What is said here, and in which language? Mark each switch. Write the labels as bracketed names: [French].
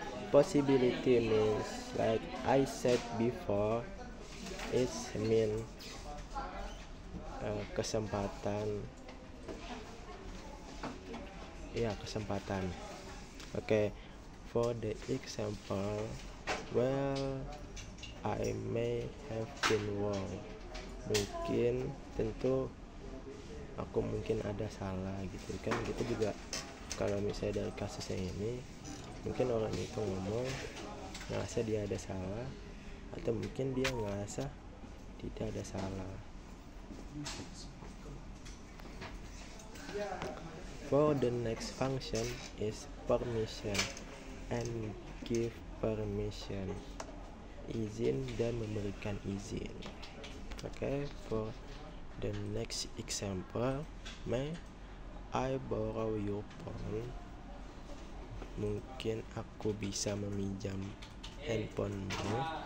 [English] Possibility means, like I said before, it means kesempatan. [Indonesian] Ya, kesempatan. [English] Okay, for the example, well, I may have been wrong. [Indonesian] Mungkin, tentu aku mungkin ada salah gitu kan. Kita juga kalau misalnya dari kasusnya ini, mungkin orang itu ngomong ngerasa dia ada salah, atau mungkin dia ngerasa tidak ada salah. [English] For the next function is permission and give permission, [Indonesian] izin dan memberikan izin. [English] Okay, for the next example, may I borrow your phone? [Indonesian] Mungkin aku bisa meminjam handphonemu.